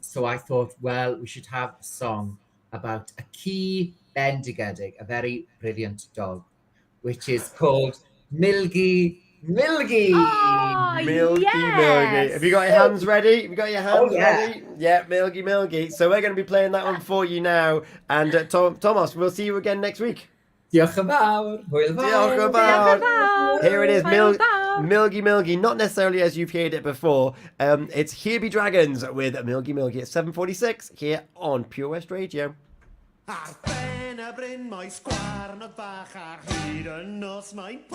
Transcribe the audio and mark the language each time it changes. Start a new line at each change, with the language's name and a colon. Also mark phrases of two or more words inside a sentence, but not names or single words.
English: So I thought, well, we should have a song about a key bendigedig, a very brilliant dog, which is called Milgy. Milky yes. Milky. Have you got your hands ready? Have you got your hands ready? Yeah, Milky. So we're going to be playing that one for you now. And Thomas, we'll see you again next week.
Welsh: Diolch yn fawr. Hwyl fawr. Diolch yn fawr.
English: Here it is, Milky. Not necessarily as you've heard it before. It's Here Be Dragons with Milky at 7:46 here on Pure West Radio.
Welsh: Ar ben y bryn mae sgwarnog fach ar hyd y nos mae'n